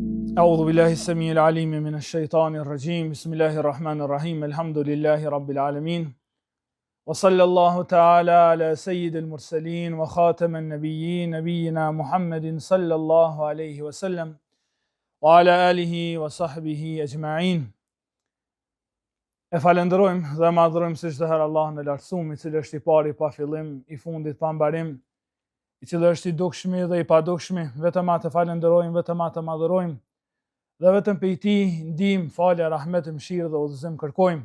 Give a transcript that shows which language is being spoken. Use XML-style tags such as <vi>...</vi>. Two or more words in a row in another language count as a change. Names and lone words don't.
<ar>أعوذ بالله السميع العليم من الشيطان الرجيم بسم الله الرحمن الرحيم الحمد لله رب العالمين وصلى الله تعالى على سيد المرسلين وخاتم النبيين نبينا محمد صلى الله عليه وسلم وعلى آله وصحبه أجمعين.</ar> <sq>E falenderojmë dhe madhrojmë si çdo herë Allahun e lartësuar, I cili është I pari pa fillim, I fundit pa mbarim, I cili është I dukshmi dhe I padukshmi, vetëm atë falenderojmë, vetëm atë madhrojmë, dhe vetëm prej Tij ndihmë, falje, rahmet, mëshirë dhe udhëzim kërkojmë.</sq>